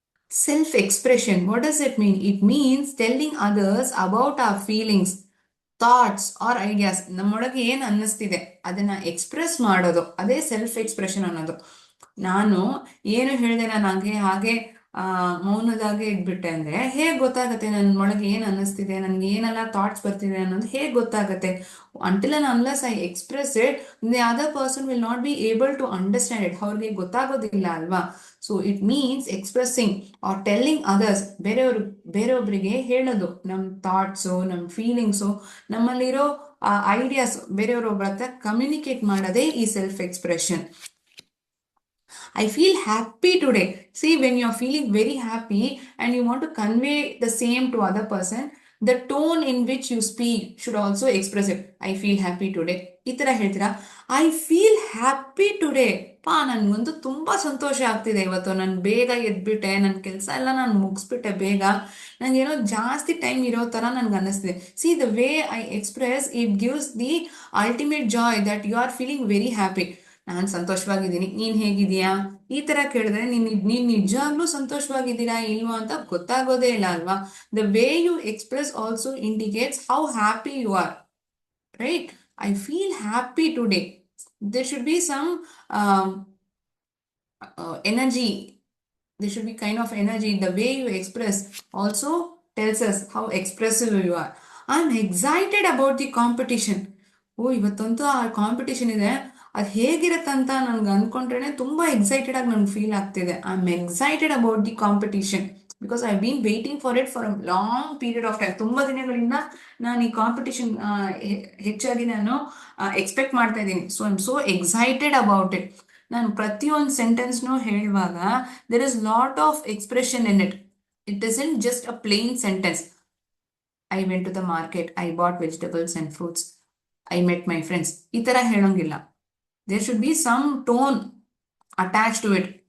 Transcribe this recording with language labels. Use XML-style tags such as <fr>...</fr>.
<en>Self expression, what does it mean? It means telling others about our feelings, thoughts or ideas.</en> <kn>ನಮ್ಮೊಳಗೆ ಏನ್ ಅನ್ನಿಸ್ತಿದೆ ಅದನ್ನ express ಮಾಡೋದು, ಅದೇ ಸೆಲ್ಫ್ ಎಕ್ಸ್ಪ್ರೆಷನ್ ಅನ್ನೋದು. ನಾನು ಏನು ಹೇಳ್ದೆ, ನಾನು ಹಾಗೆ ಮೌನದಾಗೆ ಇದ್ಬಿಟ್ಟೆ ಅಂದ್ರೆ ಹೇಗ್ ಗೊತ್ತಾಗತ್ತೆ ನನ್ನ ಒಳಗೆ ಏನ್ ಅನ್ನಿಸ್ತಿದೆ, ನನ್ಗೆ ಏನೆಲ್ಲ ಥಾಟ್ಸ್ ಬರ್ತಿದೆ ಅನ್ನೋದು ಹೇಗ್ ಗೊತ್ತಾಗತ್ತೆ?</kn> <en>Until and unless I express it, the other person will not be able to understand it.</en> <kn>ಅವ್ರಿಗೆ ಗೊತ್ತಾಗೋದಿಲ್ಲ ಅಲ್ವಾ?</kn> <en>so it means expressing or telling others,</en> <kn>ಬೇರೆಯೊಬ್ಬರಿಗೆ ಹೇಳೋದು ನಮ್ಮ ಥಾಟ್ಸು, ನಮ್ಮ ಫೀಲಿಂಗ್ಸು, ನಮ್ಮಲ್ಲಿರೋ ಐಡಿಯಾಸ್ ಬೇರೆಯವ್ರೊಬ್ಬರ ಹತ್ರ ಕಮ್ಯುನಿಕೇಟ್ ಮಾಡೋದೇ ಈ self expression.</kn> <en>I feel happy today. See, when you're feeling very happy and you want to convey the same to other person, the tone in which you speak should also express it. I feel happy today.</en> <kn>ಈ ತರ ಹೇಳ್ತೀರಾ,</kn> <en>I feel happy today.</en> <kn>ನನ್ಗಂತೂ ತುಂಬಾ ಸಂತೋಷ ಆಗ್ತಿದೆ ಇವತ್ತು, ನಾನು ಬೇಗ ಎದ್ಬಿಟ್ಟೆ, ನನ್ನ ಕೆಲಸ ಎಲ್ಲ ನಾನು ಮುಗಿಸ್ಬಿಟ್ಟೆ ಬೇಗ, ನಂಗೇನೋ ಜಾಸ್ತಿ ಟೈಮ್ ಇರೋ ತರ ನನ್ಗೆ ಅನ್ನಿಸ್ತಿದೆ.</kn> <en>See the way I express, it gives the ultimate joy that you are feeling very happy.</en> <kn>ನಾನ್ ಸಂತೋಷವಾಗಿದ್ದೀನಿ, ನೀನ್ ಹೇಗಿದೀಯಾ? ಈ ತರ ಕೇಳಿದ್ರೆ ನೀನ್ ನಿಜಾಗ್ಲೂ ಸಂತೋಷವಾಗಿದ್ದೀರಾ ಇಲ್ವಾ ಅಂತ ಗೊತ್ತಾಗೋದೇ ಇಲ್ಲ ಅಲ್ವಾ?</kn> <en>The way you express also indicates how happy you are, right? I feel happy today. There should be some energy. There should be kind of energy. The way you express also tells us how expressive you are. I'm excited about the competition.</en> <kn>ಓ ಇವತ್ತಂತೂ ಆ competition ಇದೆ, ಅದು ಹೇಗಿರತ್ತಂತ ನನ್ಗೆ ಅನ್ಕೊಂಡ್ರೆ ತುಂಬಾ excited ಆಗಿ ನನ್ಗೆ feel ಆಗ್ತಿದೆ.</kn> <en>I am excited about the competition because I been waiting for it for a long period of time.</en> <kn>ತುಂಬಾ ದಿನಗಳಿಂದ ನಾನು ಈ ಕಾಂಪಿಟಿಷನ್ ಹೆಚ್ಚಾಗಿ ನಾನು ಎಕ್ಸ್ಪೆಕ್ಟ್ ಮಾಡ್ತಾ ಇದ್ದೀನಿ.</kn> <en>So I am so excited about it.</en> <kn>ನಾನು ಪ್ರತಿಯೊಂದು ಸೆಂಟೆನ್ಸ್ನು ಹೇಳುವಾಗ</kn> <en>there is lot of expression in it. It isn't just a plain sentence. I went to the market, I bought vegetables and fruits, I met my friends.</en> <kn>ಈ ತರ ಹೇಳೋಂಗಿಲ್ಲ.</kn> <en>There should be some tone attached to it.</en>